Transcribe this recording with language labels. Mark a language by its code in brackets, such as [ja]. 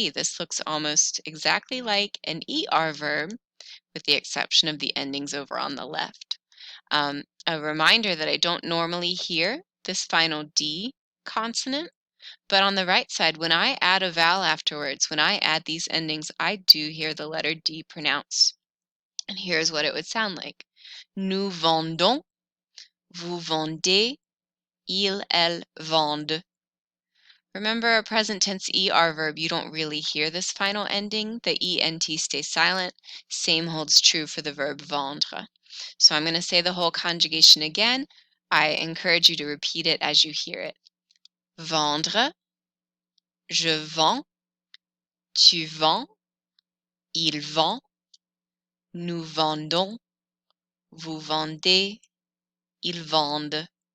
[en] This looks almost exactly like an ER verb, with the exception of the endings over on the left. A reminder that I don't normally hear this final D consonant, but on the right side, when I add a vowel afterwards, when I add these endings, I do hear the letter D pronounced. And here's what it would sound like. [fr] Nous vendons, vous vendez, il, elle vendent. [en] Remember, a present tense ER verb, you don't really hear this final ending. The ENT stays silent. Same holds true for the verb vendre. So I'm going to say the whole conjugation again. I encourage you to repeat it as you hear it. [fr] Vendre, je vends, tu vends, il vend, nous vendons, vous vendez, ils vendent.